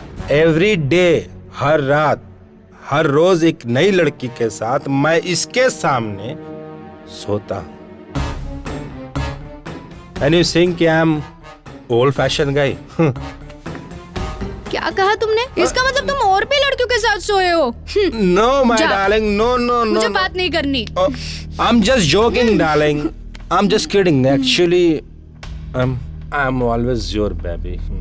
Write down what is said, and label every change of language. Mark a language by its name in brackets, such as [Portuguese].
[English] Every day, [Hindi] हर रात, हर रोज एक नई लड़की के साथ मैं इसके सामने सोता हूं। [English] And you think I'm old fashioned guy? [Hindi] क्या कहा तुमने? इसका मतलब तुम और भी लड़कियों के साथ सोए हो? [English] No, my [Hindi] जा। [English] darling, no. [Hindi] मुझे बात नहीं करनी। [English] Oh, I'm just joking, darling. I'm just kidding. Actually, I'm always your baby.